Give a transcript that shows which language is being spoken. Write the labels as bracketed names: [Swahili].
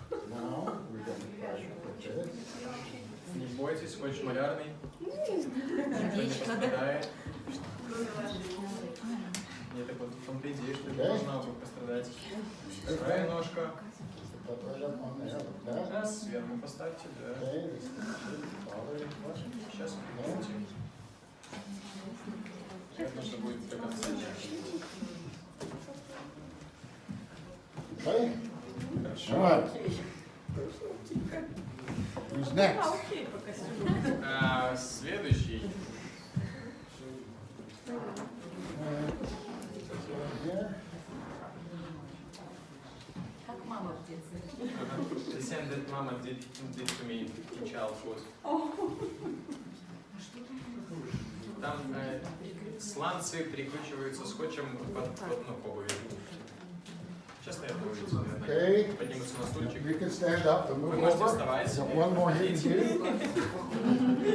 [English] Now, we're going to pressure like this. [Russian] Не бойтесь, очень малярный. Никто не пострадает. Нет, так вот в том-то идея, что не должна бы пострадать. Вторая ножка. [English] Put right up on there, like that. [Russian] Сейчас сверху поставьте, да. [English] Okay, this shouldn't bother you much. [Russian] Сейчас поднимите. Сейчас нужно будет до конца. [English] Okay? [Russian] Хорошо. [English] All right. Who's next? [Russian] Окей, пока. Следующий. [English] Here. [Russian] Как мама в детстве. [English] The same that mama did to me in childhood. [Russian] Там сланцы прикручиваются скотчем к обуви. Сейчас я это увидите, наверное. [English] Okay. [Russian] Поднимутся на стульчик. [English] You can stand up and [Russian] Вы [English] move [Russian] можете [English] over. [Russian] вставать. [English] Got one more here to do.